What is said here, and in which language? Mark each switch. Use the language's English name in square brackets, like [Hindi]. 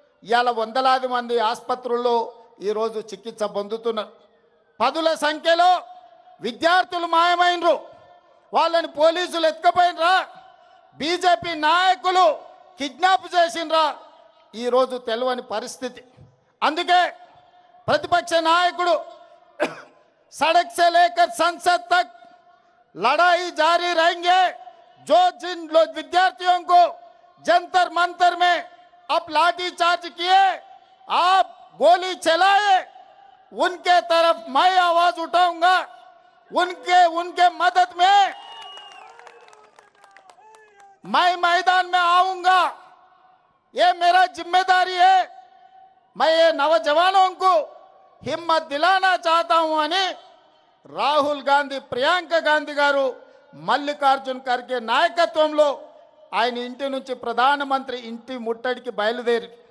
[Telugu] ఇవాళ వందలాది మంది ఆసుపత్రుల్లో ఈరోజు చికిత్స పొందుతున్నారు. పదుల సంఖ్యలో విద్యార్థులు మాయమైనరు, వాళ్ళని పోలీసులు ఎత్తుకపోయినరా, బీజేపీ నాయకులు కిడ్నాప్ చేసిండ్రా, ఈరోజు తెలియని పరిస్థితి. అందుకే [Hindi] प्रतिपक्ष नायकुడు सड़क से लेकर संसद तक लड़ाई जारी रहेंगे। जो जिन लोग विद्यार्थियों को जंतर मंतर में अब लाठी चार्ज किए, आप गोली चलाए, उनके तरफ मैं आवाज उठाऊंगा, उनके मदद में मैं मैदान में आऊंगा। ये मेरा जिम्मेदारी है। मैं ये नौजवानों को हिम्मत दिलाना चाहता हूं [Telugu] అని రాహుల్ గాంధీ, ప్రియాంక గాంధీ గారు మల్లికార్జున్ ఖర్గే నాయకత్వంలో ఆయన ఇంటి నుంచి ప్రధానమంత్రి ఇంటి ముట్టడికి బయలుదేరి.